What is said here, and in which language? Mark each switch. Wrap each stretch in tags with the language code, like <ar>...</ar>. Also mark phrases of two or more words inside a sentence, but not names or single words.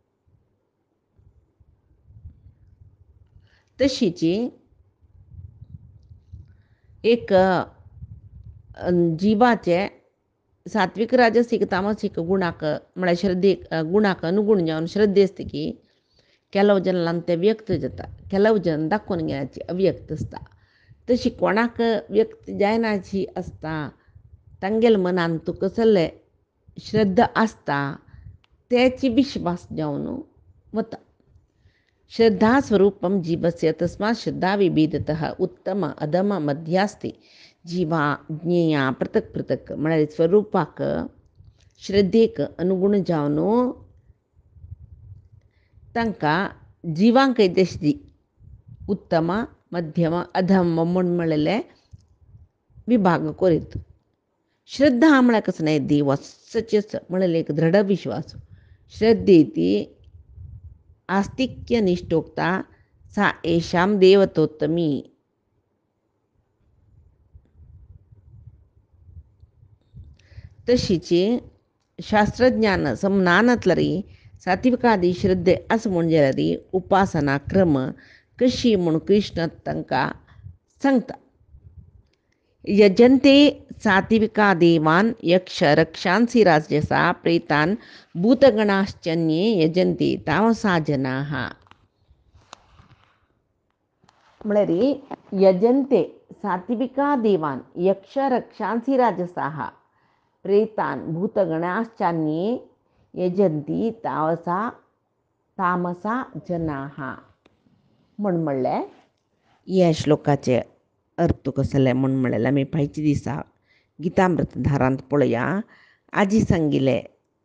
<kok>तशीच एक जिवाचे सात्विक राजसीक तामसीक गुणाक म्हळ्यार श्रद्धेक गुणाक अनुगुण जावन श्रद्धे आसता की</kok> <kn>ಕೆಲವು ಜನ</kn> <kok>ते व्यक्त जाता, ಕೆಲವು जन दाखोवन घेवनाची अव्यक्त आसता. तशी कोणाक व्यक्त जायनाची आसता तांगेले मनान तूं कसले श्रद्धा आसता तेची विश्वास जावन वता.</kok> <sa>श्रद्धा स्वरूपम जीवस्य तस्मात् श्रद्धा विभेदतः उत्तम अधम मध्यास्ति जीवा ज्ञेया पृथक पृथक</sa> <kok>म्हळ्यार स्वरूपाक श्रद्धेक अनुगुण जावन तांकां जिवांकय तशी उत्तम मध्यम अधम म्हूण म्हणलेले विभाग करीत. श्रद्धा म्हळ्यार कसं नाही देव सच म्हणलेले एक दृढ विश्वास.</kok> <sa>श्रद्धे ती आस्तिक्य निष्ठोक्ता सा येषां देवतोत्तमी.</sa> <kok>तशीच शास्त्रज्ञान समनानतलरी सात्विकादी श्रद्धे असं म्हणजे उपासना क्रम कशी म्हणून कृष्ण तांकां सांगता.</kok> <sa>यजन्ते सात्विका देवान यक्ष रक्षांसी राजसा प्रेतान भूतगणाश्चन्ये यजन्ते तामसा जनाः.</sa> <kok>म्हळ्यार</kok> <sa>यजन्ते सात्विका देवान यक्ष रक्षांसी राजसाः प्रेतान भूतगणाश्चान्ये यजंती तामसा जनाः</sa> <kok>म्हणल्यार ह्या श्लोकाचे अर्थ कसले म्हूण म्हणल्यार आमी फायच्या दिसा गीतामृत धारांत पळया आजी सांगिल्लें</kok>